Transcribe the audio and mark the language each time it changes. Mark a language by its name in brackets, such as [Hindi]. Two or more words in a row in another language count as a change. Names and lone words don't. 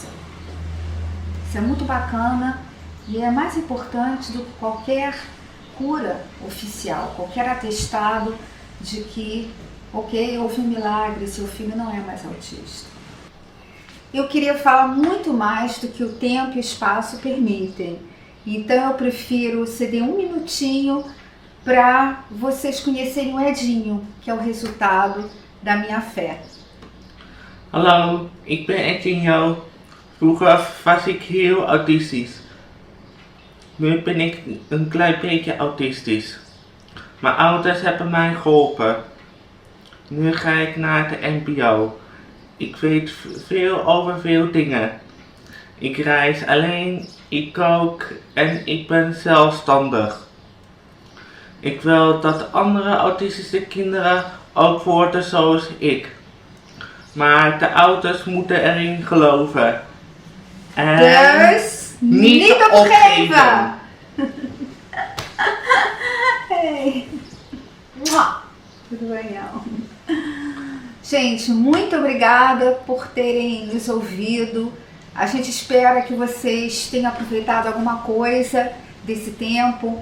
[Portuguese] Isso é muito bacana e é mais importante do que qualquer cura oficial, qualquer atestado de que, ok, houve um milagre, seu filho não é mais autista. Eu queria falar muito mais do que o tempo e o espaço permitem, então eu prefiro ceder um minutinho para vocês conhecerem o Edinho, que é o resultado da minha fé. [Dutch] Hallo, ik ben Edinho. Vroeger was ik heel autistisch. Nu ben ik een klein beetje autistisch. Mijn ouders hebben mij geholpen. Nu ga ik naar de MBO. Ik weet veel over veel dingen. Ik reis alleen, ik kook en ik ben zelfstandig. Ik wil dat andere autistische kinderen ook worden zoals ik. Maar de ouders moeten erin geloven. En Dus niet opgeven! Hey. [Portuguese] Tudo bem, gente, muito obrigada por terem nos ouvido. A gente espera que vocês tenham aproveitado alguma coisa desse tempo.